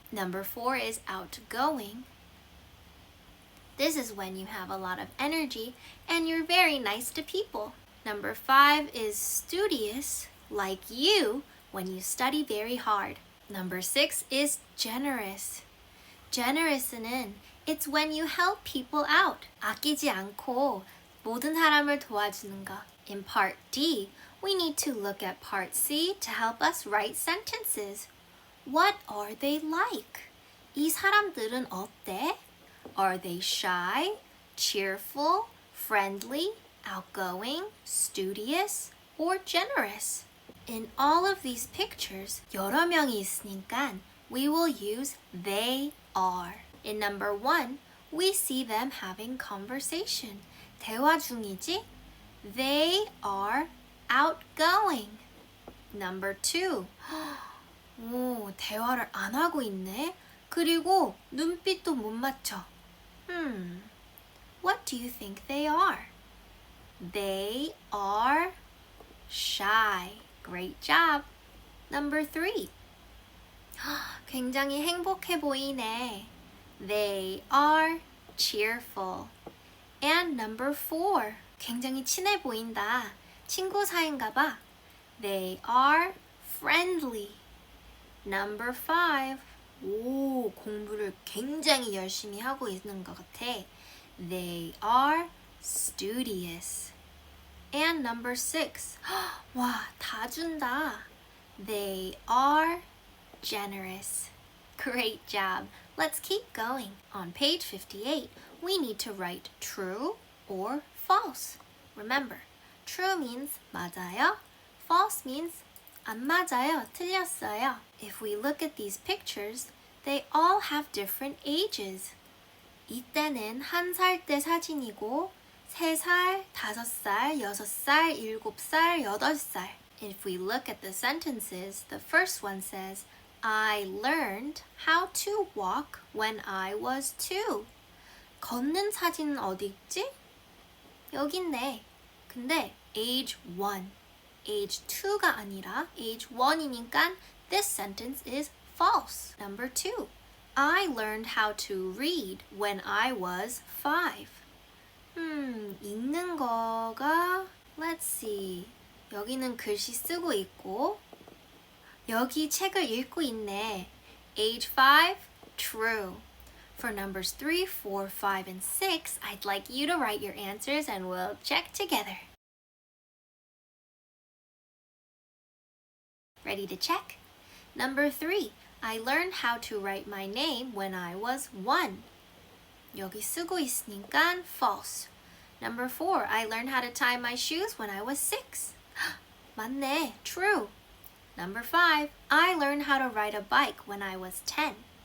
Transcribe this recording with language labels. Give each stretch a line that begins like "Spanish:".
English: Number 4 is outgoing. This is when you have a lot of energy and you're very nice to people. Number 5 is studious, like you when you study very hard. Number 6 is generous. Generous는 it's when you help people out.
Korean: 아끼지 않고 모든 사람을 도와주는 것.
English: In part D, we need to look at part C to help us write sentences. What are they like?
Korean: 이 사람들은 어때?
English: Are they shy, cheerful, friendly, outgoing, studious, or generous? In all of these pictures,
Korean: 여러 명이 있으니까
English: we will use they are. In number 1, we see them having conversation.
Korean: 대화 중이지?
English: They are outgoing.
Korean: Number 2, 오, 대화를 안 하고 있네. 그리고 눈빛도 못 맞춰.
English: What do you think they are? They are shy. Great job. Number 3.
Korean: 굉장히 행복해 보이네.
English: They are cheerful. And number 4.
Korean: 굉장히 친해 보인다. 친구 사이인가 봐.
English: They are friendly. Number 5.
Korean: 오, 공부를 굉장히 열심히 하고 있는 것 같아.
English: They are studious. And number 6.
Korean: 와, 다 준다.
English: They are generous. Great job. Let's keep going. On page 58, we need to write true or false. Remember, true means
Korean: 맞아요.
English: False means
Korean: 안 맞아요, 틀렸어요.
English: If we look at these pictures, they all have different ages.
Korean: 이때는 1살 때 사진이고 3살, 5살, 6살, 7살, 8살.
English: If we look at the sentences, the first one says, I learned how to walk when I was 2.
Korean: 걷는 사진은 어디 있지? 여기 있네.
English: 근데 age 1, age 2가 아니라 age 1이니까 this sentence is false. Number 2. I learned how to read when I was 5.
Korean: 읽는 거가
English: let's see.
Korean: 여기는 글씨 쓰고 있고 여기 책을 읽고 있네.
English: Age 5, true. For numbers 3, 4, 5, and 6, I'd like you to write your answers and we'll check together. Ready to check? Number 3, I learned how to write my name when I was 1.
Korean: 여기 쓰고 있으니까 false.
English: Number 4, I learned how to tie my shoes when I was 6. 맞네, true. Number 5, I learned how to ride a bike when I was 10.